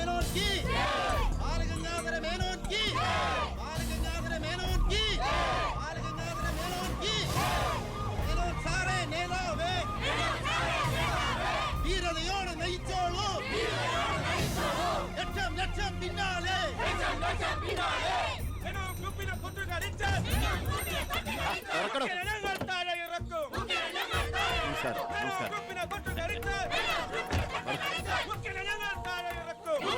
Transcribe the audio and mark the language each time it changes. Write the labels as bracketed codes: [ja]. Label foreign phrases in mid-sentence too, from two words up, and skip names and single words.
[hi] की बालगंगाधर मेनन की बालगंगाधर मेनन की बालगंगाधर मेनन की मेनन सारे [ml] നേതാവേ വീരതയോടെ നയിച്ചോളൂ ലക്ഷം ലക്ഷം പിന്നാലെ മേനോൻ ഗ്രൂപ്പിനെ കൊണ്ടുകടിച്ച് ഞങ്ങൾ താഴെ ഇറക്കും. മേനോൻ ഗ്രൂപ്പിനെ കൊണ്ടുകടിച്ച് ഞങ്ങൾ താഴെ ഇറക്കും.